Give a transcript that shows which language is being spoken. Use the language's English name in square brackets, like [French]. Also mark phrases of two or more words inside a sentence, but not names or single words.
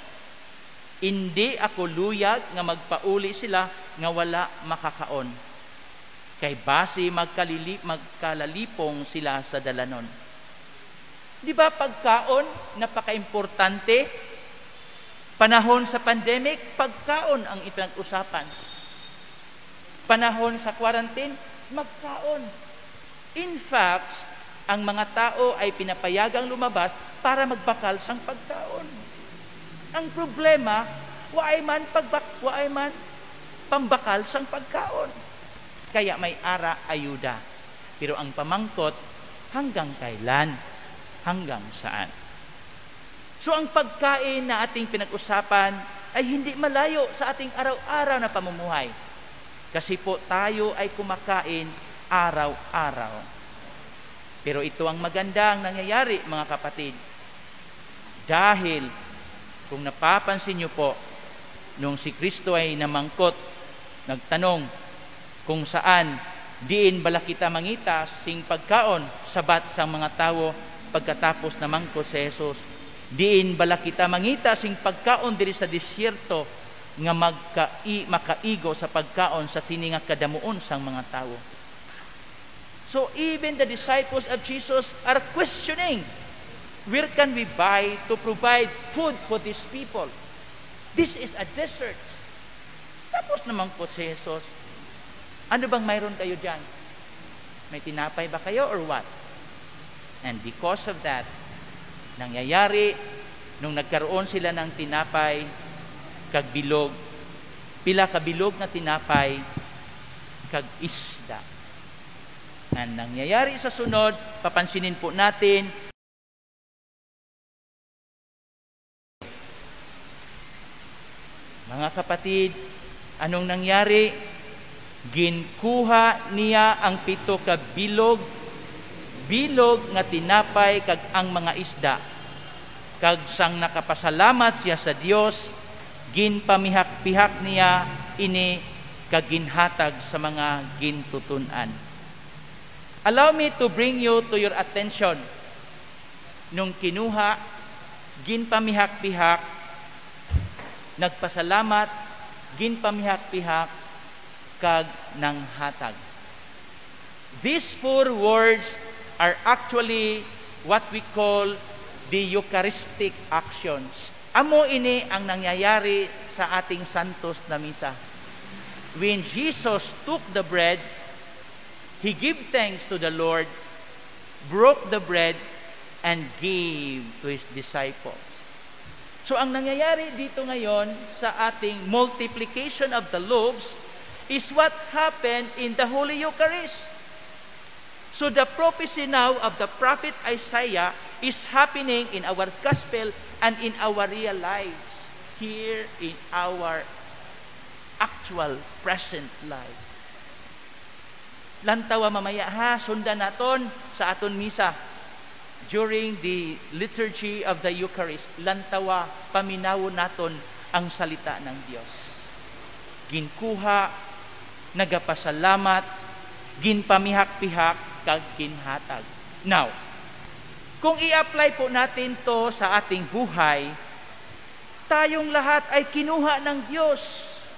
[Hiligaynon] Hindi ako luyag nga magpauli sila nga wala makakaon, kay base magkalalipong sila sa dalanon. [Filipino] Di ba pagkaon napaka-importante? [Hiligaynon] Panahon sa pandemic, pagkaon ang ipinag-usapan. Panahon sa quarantine, magkaon. [English] In fact, [Filipino] ang mga tao ay pinapayagang lumabas para [Hiligaynon] magbakal sang pagkaon. Ang problema, waay man pambakal sang pagkaon. Kaya may ara ayuda. Pero ang pamangkot, [Filipino] hanggang kailan? Hanggang saan? So ang pagkain na ating pinag-usapan ay hindi malayo sa ating araw-araw na pamumuhay. Kasi po tayo ay kumakain araw-araw. Pero ito ang magandang nangyayari, mga kapatid. Dahil, kung napapansin niyo po, nung si Kristo ay namangkot, nagtanong, kung saan [Hiligaynon] diin bala kita mangita sing pagkaon sabat sang mga tawo [Filipino] pagkatapos na mangkot si Jesus. [Hiligaynon] Diin bala kita mangita sing pagkaon diri sa disyerto nga makaigo sa pagkaon sa sini nga kadamuon sang mga tawo. [English] So even the disciples of Jesus are questioning, where can we buy to provide food for these people? This is a desert. [Filipino] Tapos na mangkot si Jesus. Ano bang mayroon kayo dyan? May tinapay ba kayo [English] or what? And because of that, [Filipino] nangyayari, nung nagkaroon sila ng tinapay, [Hiligaynon] kag bilog, pila ka bilog na tinapay, kag isda. [Filipino] And nangyayari sa sunod, papansinin po natin, mga kapatid, anong nangyari? [Hiligaynon] Ginkuha niya ang 7 ka bilog nga tinapay kag ang mga isda. Kag sang nakapasalamat siya sa Dios, ginpamihak-pihak niya ini kag ginhatag sa mga gintutunan. [English] Allow me to bring you to your attention. [Filipino] Nung kinuha, [Hiligaynon] ginpamihak-pihak, nagpasalamat, ginpamihak-pihak, kag nang hatag. [English] These 4 words are actually what we call the Eucharistic actions. [Hiligaynon] Amo ini [Filipino] ang nangyayari sa ating santos na misa. [English] When Jesus took the bread, He gave thanks to the Lord, broke the bread, and gave to His disciples. [Filipino] So ang nangyayari dito ngayon sa ating [English] multiplication of the loaves is what happened in the Holy Eucharist. So the prophecy now of the prophet Isaiah is happening in our gospel and in our real lives, here in our actual present life. [Hiligaynon] Lantawa mamaya ha, sundan naton sa aton misa [English] during the liturgy of the Eucharist. [Hiligaynon] Lantawa, paminawon naton ang salita ng Dios. Ginkuha, nagapasalamat, ginpamihak-pihak, kag ginhatag. [Filipino] Now, kung i-apply po natin to sa ating buhay, tayong lahat ay kinuha ng Diyos.